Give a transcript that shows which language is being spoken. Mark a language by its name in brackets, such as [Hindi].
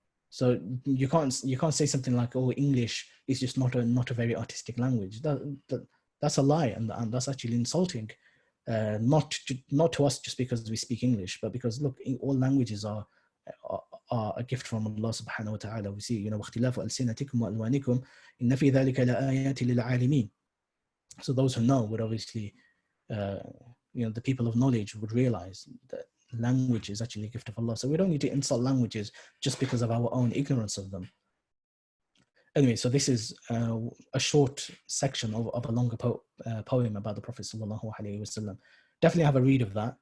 [English] So you can't say something like, oh, English is just not a very artistic language. That's a lie, and that's actually insulting, not to us just because we speak English, but because look, all languages are a gift from Allah subhanahu wa ta'ala. [Arabic] We see, واختلاف ألسنتكم وألوانكم إن في ذلك لآيات للعالمين. [English] So those who know would obviously, the people of knowledge would realize that language is actually a gift of Allah. So we don't need to insult languages just because of our own ignorance of them. Anyway, so this is a short section of a longer poem about the Prophet sallallahu alaihi wasallam. Definitely have a read of that.